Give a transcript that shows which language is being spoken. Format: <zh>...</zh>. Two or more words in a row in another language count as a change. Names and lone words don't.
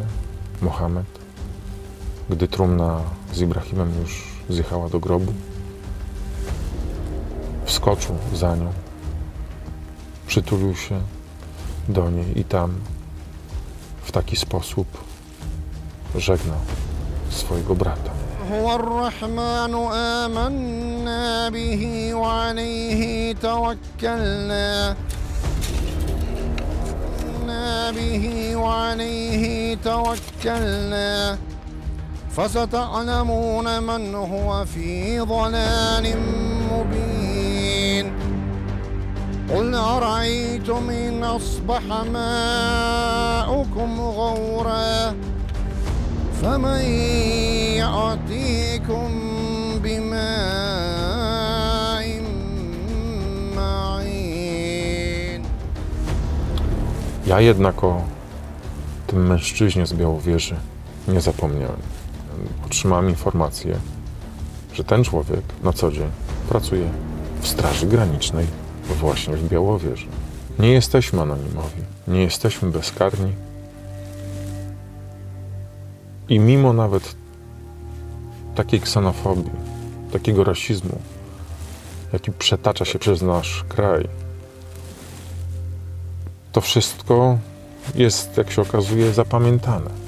<pl>Mohamed, gdy trumna z Ibrahimem już zjechała do grobu, wskoczył za nią, przytulił się do niej i tam w taki sposób żegnał swojego brata.</pl> <ar>هو الرحمن آمنا به وعليه توكلنا فستعلمون من هو في ضلال مبين قل أرأيتم إن أصبح ماؤكم غورا فمن يأتيكم بماء معين.</ar> <pl>Ja jednak o tym mężczyźnie z Białowieży nie zapomniałem. Otrzymałem informację, że ten człowiek na co dzień pracuje w Straży Granicznej właśnie w Białowieży. Nie jesteśmy anonimowi, nie jesteśmy bezkarni. I mimo nawet takiej ksenofobii, takiego rasizmu, jaki przetacza się przez nasz kraj, to wszystko jest, jak się okazuje, zapamiętane.</pl>